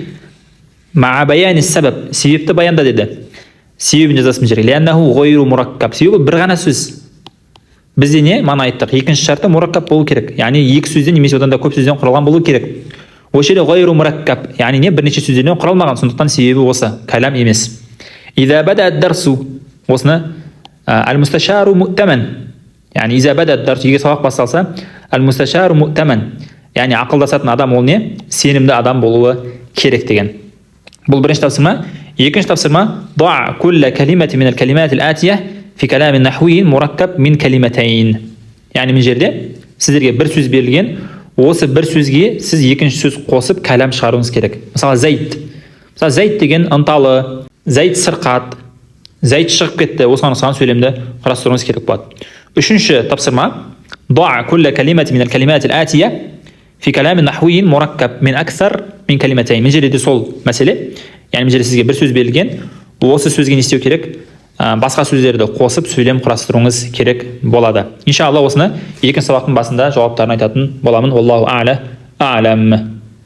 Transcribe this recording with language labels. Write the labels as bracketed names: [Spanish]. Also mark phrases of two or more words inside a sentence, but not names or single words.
[Arabic] مع بيان السبب. [Kazakh] Себепті баянда деді. Себебін жазасың жерге. [Arabic] لأنه غير مركب. [Kazakh] Себебі бір ғана сөз. Бізде не? Мана айттық. Екінші шарты мураккаб болу керек. Яғни екі сөзден немесе одан да көп сөзден құралған болу керек. Осы жерде [Arabic] غير مركب. [Kazakh] Яғни не? Бірнеше сөздерден құралмаған. Сондықтан себебі осы. Кәлам емес. [Arabic] إذا بدأ الدرس. Осыны المستشار مؤتمن. Яғни إذا بدأ الدرس. [Kazakh] Егер сабақ басталса, [Arabic] المستشار مؤتمن. [Kazakh] Яғни ақылдасатын адам ол не? Сенімді адам болуы керек деген. Бұл бірінші тапсырма. Екінші тапсырма, [Arabic] ضع كل كلمة من الكلمات الآتية في كلام نحوي مركب من كلمتين. [Kazakh] Яғни мен жерде сіздерге бір сөз берілген, осы бір сөзге сіз екінші сөз қосып кәлам шығаруыңыз керек. Мысалы зайд. Мысалы зайд деген ынталы, зайд сырқат, зайд шығып кетті. Осыған ұқсаған сөйлемді құрастыруыңыз керек болады. Үшінші тапсырма, ضع كل كلمة من الكلمات الآتية في كلام نحوي مركب من أكثر من كلمتين. Мен жерде сол мәселе. Яғни мен жерде сізге бір сөз берілген, осы сөзге не істеу керек? Басқа сөздерді қосып сөйлем құрастыруыңыз керек болады. Иншалла осыны екінші сабақтың басында жауаптарын айтатын боламын. [Arabic] الله أعلى أعلم.